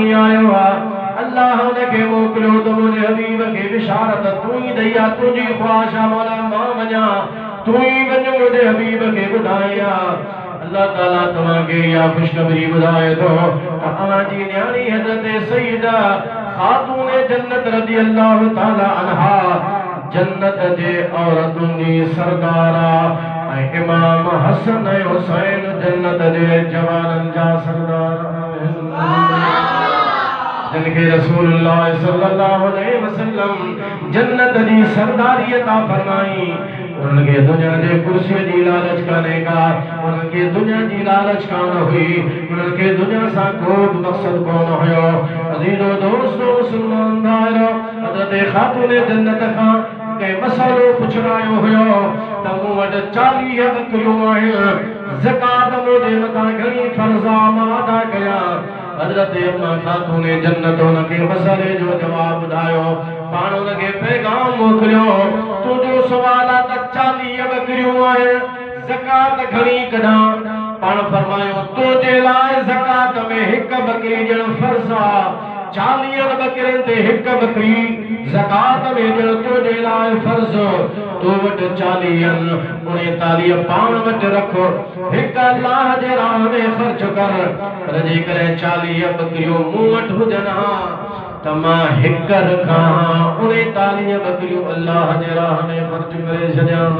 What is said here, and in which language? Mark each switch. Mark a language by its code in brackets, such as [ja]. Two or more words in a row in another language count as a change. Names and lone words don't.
[sd] आयो आहे अल्लाह उनखे मोकिलियो त मुंहिंजे हबीब खे बिशारत तूं ई ॾई आहे तुंहिंजी ख़्वाहिश आहे मौला मां वञा तूं ई वञ मुंहिंजे हबीब खे ॿुधाए [ar] الله تعالى [sd] तव्हांखे इहा ख़ुशख़बरी ॿुधाए थो त अव्हांजी न्याणी हज़रत सईदा ख़ातून जन्नत [ar] رضي الله تعالى عنها [sd] जन्नत जे औरतुनि जी सरदार आहे इमाम हसन ऐं हुसैन जन्नत जे जवाननि जा सरदार जिनके रसूलुल्लाह [ar] صلى الله عليه وسلم [sd] जन्नत जी सरदारी अता फरमाई उनके दुनिया जे कुर्सी जी लालच काने का उनके दुनिया जी लालच कान हुई उनके दुनिया सा कोई मकसद कोन हुयो अजीजो दोस्तों मुसलमान भाइरो हज़रत खातून जन्नत का के मसलो पुछरायो हुयो त मूं वटि 40 बकरियूं आहिनि ज़कात मुंहिंजे मथां घणी फर्ज़ मां अदा कयां हज़रत अम्मा खातून जन्नत उनके मसले जो जवाब ॿुधायो पाण उनके पैगाम मोकिलियो तुंहिंजो सुवाल आहे त 40 बकरियूं आहिनि ज़कात घणी कढां पाण फरमायो तुंहिंजे लाइ ज़कात में हिक बकरी ॾियणु फर्ज़ आहे 40 बकरियुनि ते हिक बकरी ज़कात में ॾियणु तुंहिंजे लाइ फर्ज़ तो वटि 40 39 पाण वटि रखो हिक अल्लाह जे राह में ख़र्च कर पर जेकर 40 बकरियूं मूं वटि हुजनि हा त मां हिक रखां 39 बकरियूं अल्लाह जे राह में ख़र्च करे छॾियां